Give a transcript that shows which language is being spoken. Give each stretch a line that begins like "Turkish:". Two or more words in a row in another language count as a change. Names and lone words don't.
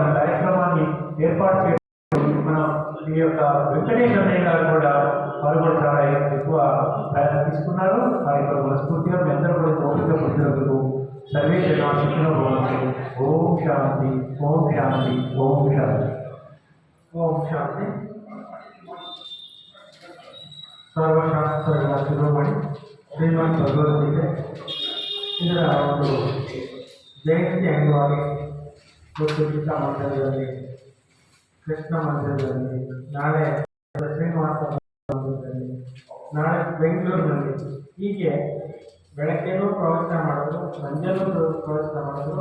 Telugu: ఈ కార్యక్రమాన్ని ఏర్పాటు చేయడం మన ఈ యొక్క వెంకటేష్ అన్నయ్య గారు కూడా వారు కూడా చాలా ఎక్కువ ప్రయాసం తీసుకున్నారు. వారి యొక్క మనస్ఫూర్తిగా మీ అందరూ కూడా ఓపిక పొందినందుకు సర్వే జనా సుఖినో భవంతు.
Sanskrit: ఓం శాంతి, ఓం శాంతి, ఓం శాంతి, ఓం శాంతి.
Kannada: ಸರ್ವಶಾಸ್ತ್ರಗಳ ಶಿರೋಮಣಿ ಶ್ರೀಮದ್ ಭಗವದ್ಗೀತೆ ಇದರ ಒಂದು ಜಯಂತಿ ಅಂಗವಾಗಿ ಇವತ್ತು ಗೀತಾ ಮಂದಿರದಲ್ಲಿ, ಕೃಷ್ಣ ಮಂದಿರದಲ್ಲಿ, ನಾಳೆ ಶ್ರೀನಿವಾಸ ಮಂದಿರದಲ್ಲಿ, ನಾಳೆ ಬೆಂಗಳೂರಿನಲ್ಲಿ ಹೀಗೆ ಬೆಳಗ್ಗೆನೂ ಪ್ರವಚನ ಮಾಡಿದ್ರು, ಸಂಜೆನೂ ಪ್ರವಚನ ಮಾಡಿದ್ರು.